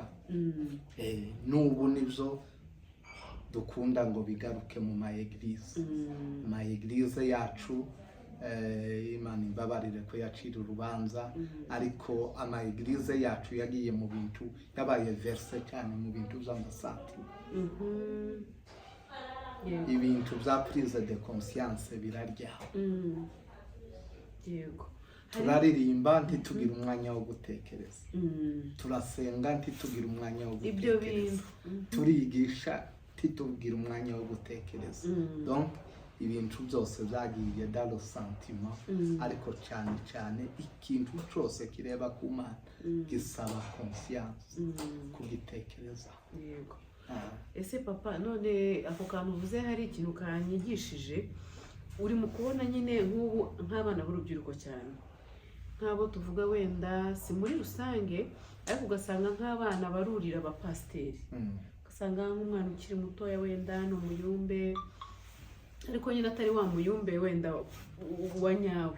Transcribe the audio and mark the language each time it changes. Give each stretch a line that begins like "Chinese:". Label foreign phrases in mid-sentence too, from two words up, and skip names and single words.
Kinyarwanda: N'ubu nivyo dukunda ngo bigaruke mu ma eglise yacu. Imana imbabarire ko yacira urubanza, ariko ama eglise yacu yagiye mu bintu yabaye verse cyane mu bintu by'amasati. Ibintu bya
French: prise de conscience
Kinyarwanda: birarya. Yego. Turaririmba ntitugira umwanya wo gutekereza, turasenga ntitugira umwanya wo gutekereza, turigisha ntitugira umwanya wo gutekereza. Donc ibintu byose byagiye
French: dans le sentiment,
Kinyarwanda: ariko cyane cyane ikintu cyose kireba ku Mana gisaba conscience, kugitekereza. Yego. Ese papa, none ako kantu uvuze hari ikintu kanyigishije, uri mu kubona nyine nk'ubu nk'abana b'urubyiruko cyane, nk'abo tuvuga wenda si muri rusange, ariko ugasanga nk'abana barurira abapasiteri, ugasanga nk'umwana ukiri mutoya wenda ni umuyumbe, ariko nyine atari wa muyumbe wenda wa nyawe.